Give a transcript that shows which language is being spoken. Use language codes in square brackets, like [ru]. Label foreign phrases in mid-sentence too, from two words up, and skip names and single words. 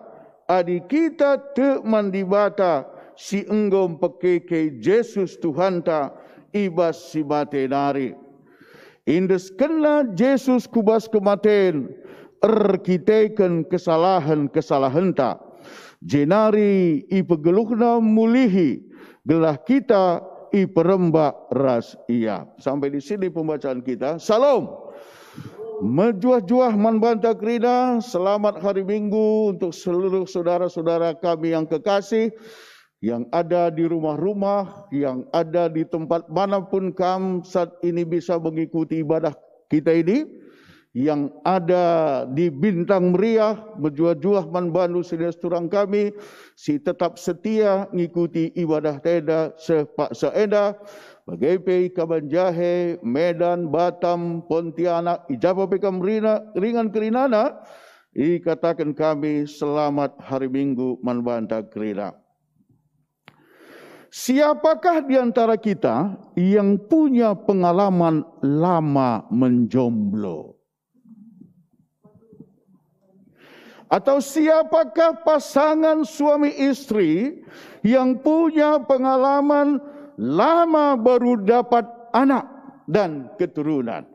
[btx] Adi kita teman di bata si enggom pekeke Yesus Tuhan ta ibas si batenari. Indes kena Yesus kubas kematen erkiteken kesalahan tak. Jenari ipegeluhna mulihi gelah kita iperembak ras ia. [id] Sampai di sini pembacaan kita. Salam. [btx] Menjuah-juah manbanta kerina. [id] Selamat hari Minggu untuk seluruh saudara-saudara kami yang kekasih, yang ada di rumah-rumah, yang ada di tempat manapun kamu saat ini bisa mengikuti ibadah kita ini, yang ada di Bintang Meriah, [btx] berjuah-juah manbandu sedaya-sedurang kami, [id] si tetap setia mengikuti ibadah teda sepak seeda, [btx] bagai pe Kabanjahe, Medan, Batam, Pontianak, ijabah pe ringan kerinana, [id] katakan kami selamat hari Minggu [btx] manbanta kerina. [id] Siapakah di antara kita yang punya pengalaman lama menjomblo? Atau siapakah pasangan suami istri yang punya pengalaman lama baru dapat anak dan keturunan?